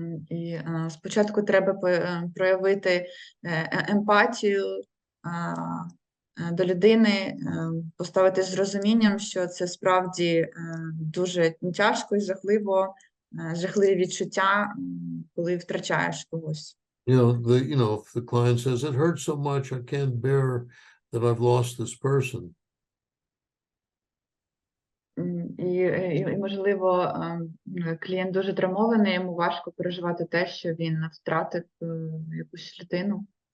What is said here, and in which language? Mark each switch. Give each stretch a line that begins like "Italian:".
Ukrainian: І спочатку треба проявити емпатію до людини, поставити з розумінням, що це справді дуже тяжко і жахливі відчуття, коли втрачаєш когось.
English: If the client says, it hurts so much, I can't bear that I've lost this person.
Ukrainian: І можливо, клієнт дуже травмований, йому важко переживати те, що він втратив якусь людину.